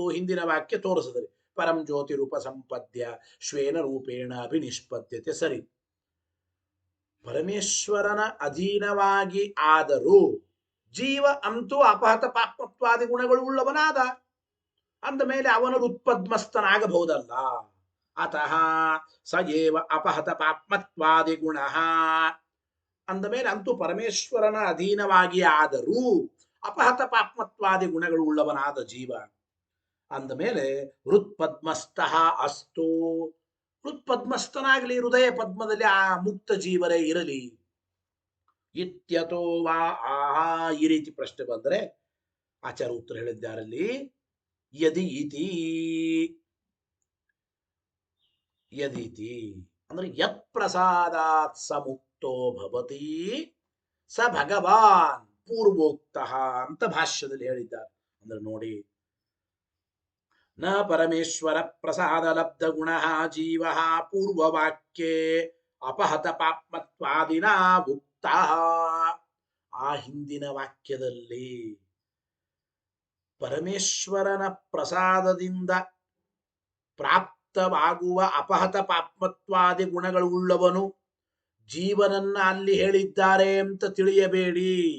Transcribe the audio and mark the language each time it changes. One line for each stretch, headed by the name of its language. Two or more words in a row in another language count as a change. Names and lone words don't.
Kannada: ಹಿಂದಿನ ವಾಕ್ಯ ತೋರಿಸಿದರೆ
Sanskrit: ಪರಂ ಜ್ಯೋತಿ ರೂಪ ಸಂಪದ್ಯ ಶ್ವೇನ ರೂಪೇಣ ಅಭಿನಿಷ್ಪದ್ಯತೆ.
Kannada: ಸರಿ, ಪರಮೇಶ್ವರನ ಅಧೀನವಾಗಿ ಆದರೂ ಜೀವ ಅಂತೂ
Sanskrit: ಅಪಹತ ಪಾಪ್ಮತ್ವಾದಿ
Kannada: ಗುಣಗಳು ಉಳ್ಳವನಾದ. ಅಂದ ಮೇಲೆ ಅವನು ಋತ್ಪದ್ಮಸ್ಥನಾಗಬಹುದಲ್ಲ.
Sanskrit: ಅತಃ ಸ ಏವ ಅಪಹತ ಪಾಪ್ಮತ್ವಾದಿ ಗುಣ.
Kannada: ಅಂದ ಮೇಲೆ ಅಂತೂ ಪರಮೇಶ್ವರನ ಅಧೀನವಾಗಿ ಆದರೂ
Sanskrit: ಅಪಹತ ಪಾಪ್ಮತ್ವಾದಿ
Kannada: ಗುಣಗಳು ಉಳ್ಳವನಾದ ಜೀವ. ಅಂದ ಮೇಲೆ
Sanskrit: ಹೃತ್ಪದ್ಮಸ್ಥ ಅಸ್ತು,
Kannada: ಹೃತ್ಪದ್ಮಸ್ಥನಾಗಲಿ, ಹೃದಯ ಪದ್ಮದಲ್ಲಿ ಆ ಮುಕ್ತ ಜೀವರೇ ಇರಲಿ.
Sanskrit: ಇತ್ಯತೋ ವಾ ಆಹಾ.
Kannada: ಈ ರೀತಿ ಪ್ರಶ್ನೆ ಬಂದರೆ ಆಚಾರ್ಯ ಉತ್ತರ ಹೇಳಿದ್ದಾರಲ್ಲಿ,
Sanskrit: ಯದಿ ಇತಿ, ಯದಿತಿ
Kannada: ಅಂದ್ರೆ
Sanskrit: ಯತ್ ಪ್ರಸಾದಾತ್ ಸ ಮುಕ್ತೋ ಭವತಿ ಸ ಭಗವಾನ್ ಪೂರ್ವೋಕ್ತಃ
Kannada: ಅಂತ ಭಾಷ್ಯದಲ್ಲಿ ಹೇಳಿದ್ದಾರೆ. ಅಂದ್ರೆ ನೋಡಿ,
Sanskrit: ನ ಪರಮೇಶ್ವರ ಪ್ರಸಾದ ಲಬ್ಧ ಗುಣ ಜೀವ ಪೂರ್ವವಾಕ್ಯೆ ಅಪಹತ ಪಾಪ್ಮತ್ವಾದಿನ ಉಕ್ತ.
Kannada: ಆ ಹಿಂದಿನ ವಾಕ್ಯದಲ್ಲಿ ಪರಮೇಶ್ವರನ ಪ್ರಸಾದದಿಂದ ಪ್ರಾಪ್ತವಾಗುವ
Sanskrit: ಅಪಹತ ಪಾಪ್ಮತ್ವಾದಿ
Kannada: ಗುಣಗಳು ಉಳ್ಳವನು ಜೀವನನ್ನ ಅಲ್ಲಿ ಹೇಳಿದ್ದಾರೆ ಅಂತ ತಿಳಿಯಬೇಡಿ.